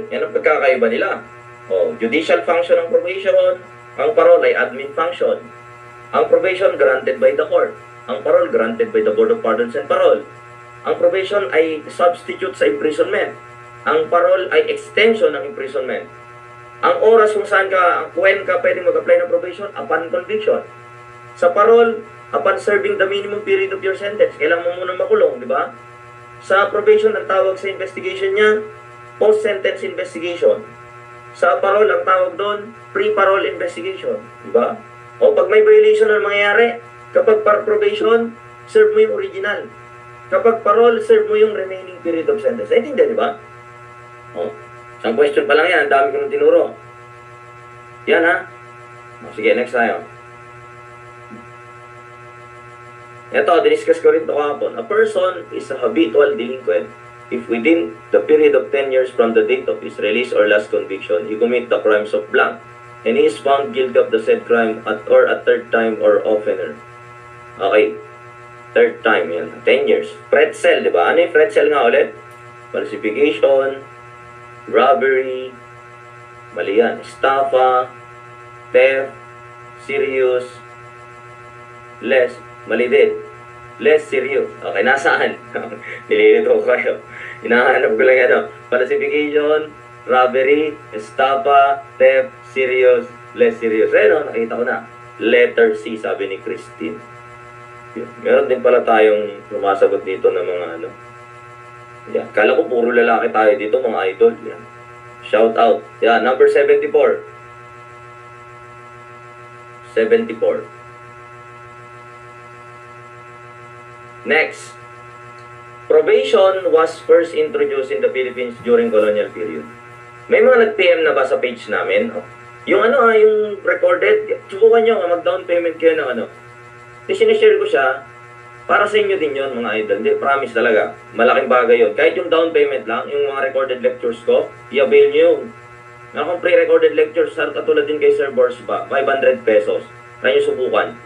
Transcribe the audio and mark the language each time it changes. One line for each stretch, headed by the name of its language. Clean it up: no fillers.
Filipino: Yan ang pagkakaiba nila. Judicial function ng probation. Ang parole ay admin function.
English: Ang probation granted by the court. Ang parole granted by the Board of Pardons and Parole.
Filipino: Ang probation ay substitute sa imprisonment. Ang parole ay extension ng imprisonment. Ang oras kung saan when ka pwedeng mag-apply ng probation, upon conviction.
English: Sa parole, upon serving the minimum period of your sentence.
Filipino: Kailangan mo muna makulong, di ba? Sa probation, ang tawag sa investigation niya, post-sentence investigation. Sa parole, ang tawag doon, pre-parole investigation. Diba? O pag may violation na mangyayari, kapag probation, serve mo yung original.
English: Kapag parole, serve
Filipino: mo yung
English: remaining period of sentence.
Filipino: Naintindihan, di ba? Isang question pa lang yan, ang dami ko nang tinuro. Yan ha. Sige, next tayo. Ito, diniscuss ko rin ito kahapon.
English: A person is a habitual delinquent if within the period of 10 years from the date of his release or last conviction, he commit the crimes of blank, and he is found guilty of the said crime at a third time or oftener.
Filipino: Okay. Third time, yan. 10 years. Pretzel, di ba? Ano yung pretzel nga ulit? Falsification, robbery, mali yan, estafa, theft, serious, mali din. Less serious. Okay, nasaan? Nililito ko kayo. Hinahanap ko lang yan.
English: Falsification, robbery, estafa, theft, serious, less serious.
Filipino: Ayun, nakita ko na. Letter C, sabi ni Christine. Meron din pala tayong sumasagot dito ng mga Yan. Kala ko puro lalaki tayo dito, mga idol. Yan. Shout out. Yan, number 74. 74.
English: Next, probation was first introduced in the Philippines during colonial period.
Filipino: May mga nag-PM na ba sa page namin? Yung yung recorded, subukan nyo, mag-down payment kayo ng sinishare ko siya, para sa inyo din yun, mga idol. Hindi, promise talaga. Malaking bagay yun. Kahit yung down payment lang, yung mga recorded lectures ko, i-avail nyo yun. Meron akong pre-recorded lectures, katulad din kay Sir Borsba, 500 pesos. Kaya nyo subukan.